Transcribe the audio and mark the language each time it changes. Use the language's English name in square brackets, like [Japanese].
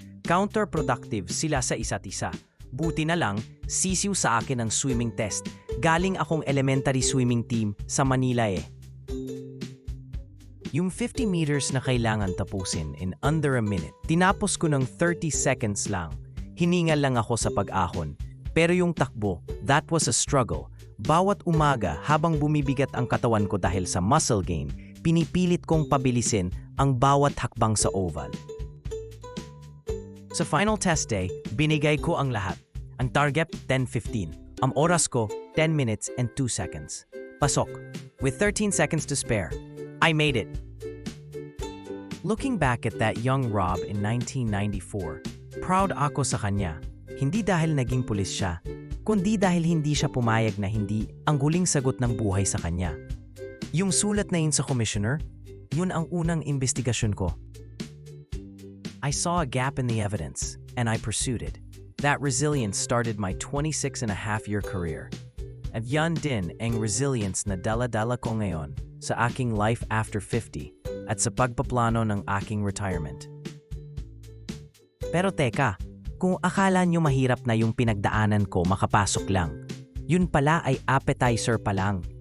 [Filipino] Counterproductive sila sa isa't isa. Buti na lang, sisiw sa akin ang swimming test. Galing akong elementary swimming team sa Manila eh. Yung 50 meters na kailangan tapusin [English] in under a minute, [Filipino] tinapos ko ng 30 seconds lang. Hiningal lang ako sa pag-ahon. Pero yung takbo, [English] that was a struggle. [Filipino] Bawat umaga habang bumibigat ang katawan ko dahil sa muscle gain, pinipilit kong pabilisin ang bawat hakbang sa oval. Sa final test day, binigay ko ang lahat. Ang target, 10:15. Ang oras ko, [English] 10 minutes and 2 seconds. Pasok. With 13 seconds to spare. I made it. Looking back at that young Rob in 1994, [Filipino] proud ako sa kanya. Hindi dahil naging pulis siya, kundi dahil hindi siya pumayag na hindi ang huling sagot ng buhay sa kanya. Yung sulat na yun sa commissioner, yun ang unang investigasyon ko. [English] I saw a gap in the evidence, and I pursued it. That resilience started my 26-and-a-half-year career. [Filipino] At yan din ang resilience na dala-dala ko ngayon sa aking [English] life after 50 [Filipino] at sa pagpaplano ng aking retirement. Pero teka, kung akala nyo mahirap na yung pinagdaanan ko makapasok lang, yun pala ay appetizer pa lang.